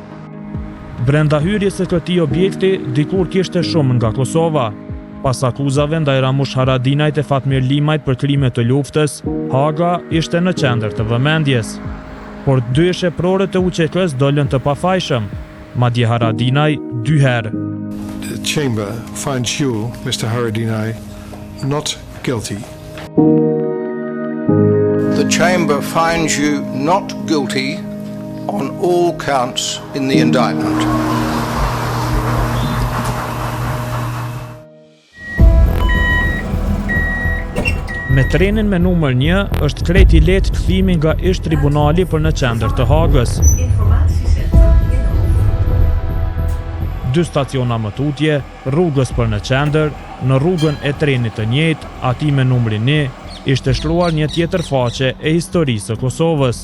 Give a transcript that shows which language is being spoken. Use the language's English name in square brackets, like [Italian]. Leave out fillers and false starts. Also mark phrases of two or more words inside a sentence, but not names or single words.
[Albanian] Brenda hyrjes së këtij objekti dikur kishte shumë nga Kosova. Pas akuzave ndaj Ramush Haradinajt e Fatmir Limajt për krime të luftës, Haga ishte në qendër të vëmendjes. Por dy sheprorët e UÇK-s dolën të pafajshëm, madje Haradinaj 2 herë. [English] The chamber finds you, Mr. Haradinaj, not guilty. The chamber finds you not guilty on all counts in the indictment. [Albanian] Me trenin me numër 1 është krejt i lehtë kthimi nga ish tribunali për në qendër të Hagës. 2 staciona më tutje, rrugës për në qendër, në rrugën e trenit të njëjtë, ati me numrin 1, ishte shkruar një tjetër faqe e historisë së Kosovës.